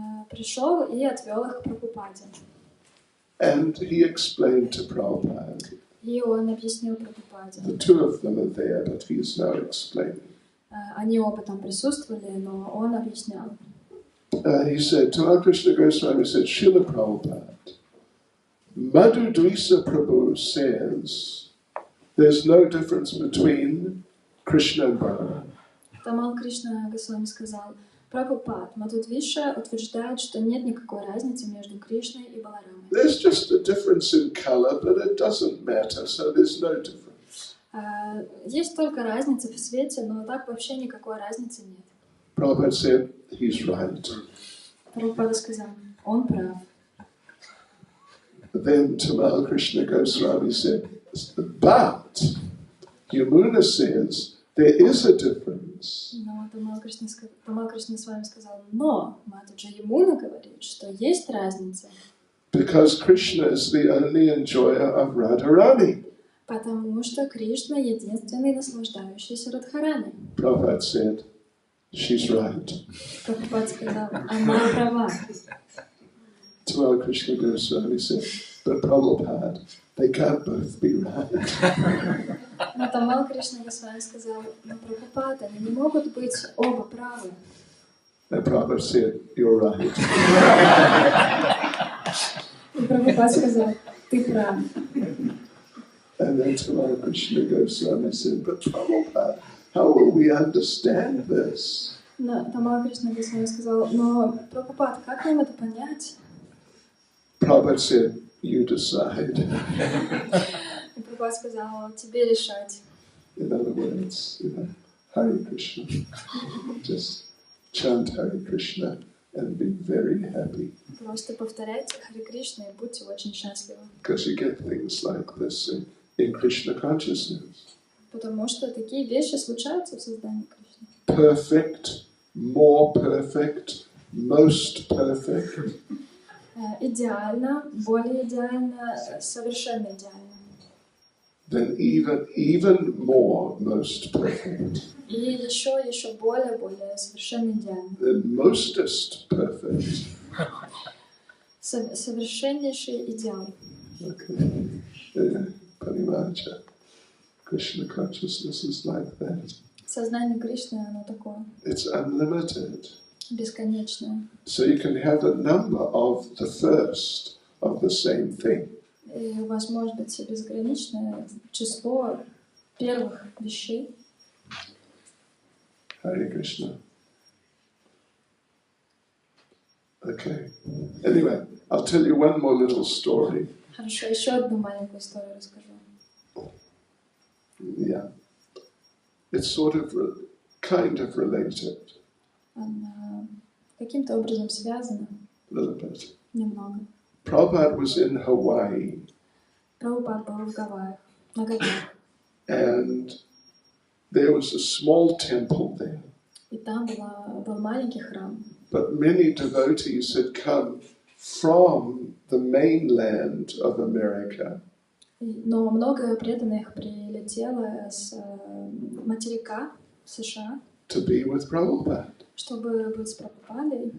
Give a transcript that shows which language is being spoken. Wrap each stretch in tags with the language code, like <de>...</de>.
<ru>пришел и отвел их к Прабхупаде.</ru> <en>And he explained to Prabhupada.</en> <ru>И он объяснил Прабхупаде.</ru> <en>The two of them are there, but he is now explaining.</en> <ru>Они оба там присутствовали, но он объяснял.</ru> <en>He said, Tamal Krishna Goswami said, Srila Prabhupada, Madhu Dvisa Prabhu says there's no difference between Krishna and Balaram.</en> <ru>Тамал Кришна Госвами сказал, Прабхупад, Мадхудвиша утверждает, что нет никакой разницы между Кришной и Баларамой.</ru> <en>There's just a difference in color, but it doesn't matter, so there's no difference.</en> <ru>Есть только разница в цвете, но так вообще никакой разницы нет.</ru> <en>Prabhupada said, he's right.</en> <ru>Прабхупада сказал, он прав.</ru> <en>Then Tamal Krishna Goswami said, but Yamuna says there is a difference.</en> <ru>Но Тамал Кришна с вами сказал, но Матаджа Ямуна говорит, что есть разница.</ru> <en>Because Krishna is the only enjoyer of Radharani.</en> <ru>Потому что Кришна единственный наслаждающийся Радхарани.</ru> <en>Prabhupada said, she's right.</en> <ru>Прабхупад сказал, она права.</ru> <en>Tamal Krishna Goswami said, but Prabhupada, they can't both be right.</en> <ru>Но Тамал Кришна Госвами сказал, но Прабхупад, они не могут быть оба правы.</ru> <en>And Prabhupada said, you're right.</en> <ru>И Прабхупад сказал, ты прав.</ru> <en>And then Tamal Krishna Goswami said, but Prabhupada, how will we understand this?</en> <ru>Но Тамал Кришна Госвами сказал, но Прабхупад, как нам это понять?</ru> <en>Prabhupada said, you decide.</en> <ru>И Прабхупад сказал, тебе решать.</ru> <en>In other words, Hare Krishna. Just chant Hare Krishna and be very happy.</en> <ru>Просто повторяйте Харе Кришна и будьте очень счастливы.</ru> <en>Because you get things like this in Krishna consciousness.</en> <ru>Потому что такие вещи случаются в создании Кришны.</ru> <en>Perfect, more perfect, most perfect.</en> <ru>Идеально, более идеально, совершенно идеально.</ru> <en>Then even more most perfect.</en> <ru>И еще более совершенно идеально.</ru> <en>Then mostest perfect.</en> <ru>Совершеннейший идеал.</ru> <en>Okay. Parimaja. Krishna consciousness is like that.</en> <ru>Сознание Кришны, оно такое,</ru> <en>It's unlimited.</en> <ru>бесконечное.</ru> <en>So you can have a number of the first of the same thing.</en> <ru>И у вас может быть безграничное число первых вещей.</ru> <en>Hare Krishna. Okay. Anyway, I'll tell you one more little story.</en> <ru>Хорошо, еще одну маленькую историю расскажу.</ru> <en>Yeah. It's sort of kind of related</en> <ru>Она каким-то образом связана,</ru> <en>a little bit.</en> <ru>немного.</ru> <en>Prabhupada was in Hawaii</en> <ru>Прабхупад был в Гавайях, на Гавайях.</ru> <en>and there was a small temple there.</en> <ru>И там был маленький храм.</ru> <en>But many devotees had come from the mainland of America</en> <ru>Но много преданных прилетело с материка США,</ru> <en>to be with Prabhupada.</en> <ru>чтобы быть с Прабхупадой.</ru>